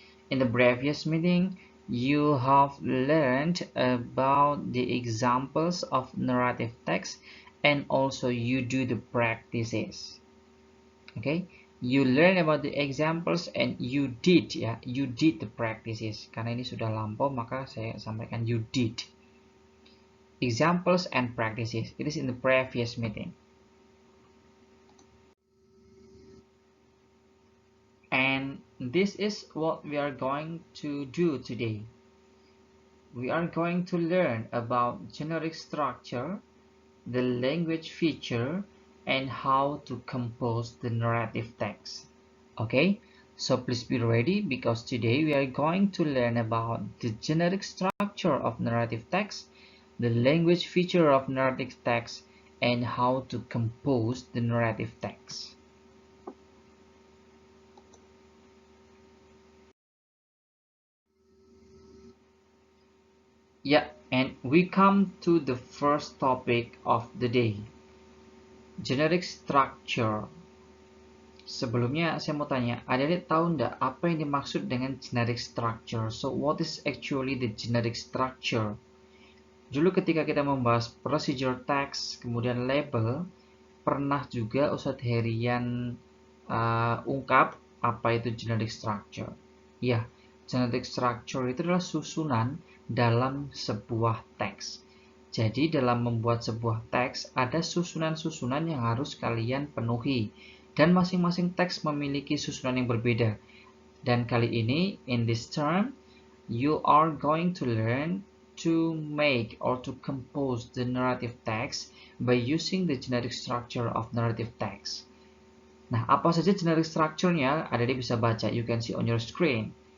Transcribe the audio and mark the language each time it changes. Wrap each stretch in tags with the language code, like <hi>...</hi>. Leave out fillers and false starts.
<en>In the previous meeting, you have learned about the examples of narrative text and also you do the practices. Okay, you learn about the examples and you did the practices.</en> <id>Karena ini sudah lampau maka saya sampaikan</id> <en>you did. Examples and practices. It is in the previous meeting. And this is what we are going to do today. We are going to learn about generic structure, the language feature, and how to compose the narrative text. Okay, so please be ready because today we are going to learn about the generic structure of narrative text, the language feature of narrative text, and how to compose the narrative text. Yeah, and we come to the first topic of the day, generic structure.</en> <id>Sebelumnya saya mau tanya, adik-adik tahu nggak apa yang dimaksud dengan generic structure?</id> <en>So what is actually the generic structure?</en> <id>Dulu ketika kita membahas procedure text, kemudian label, pernah juga Ustadz Herian ungkap apa itu generic structure. Ya, generic structure itu adalah susunan dalam sebuah teks. Jadi dalam membuat sebuah teks ada susunan-susunan yang harus kalian penuhi. Dan masing-masing teks memiliki susunan yang berbeda. Dan kali ini,</id> <en>in this term, you are going to learn to make or to compose the narrative text by using the generic structure of narrative text.</en> <id>Nah, apa saja generic structure-nya? Adik-adik bisa baca.</id> <en>You can see on your screen.</en>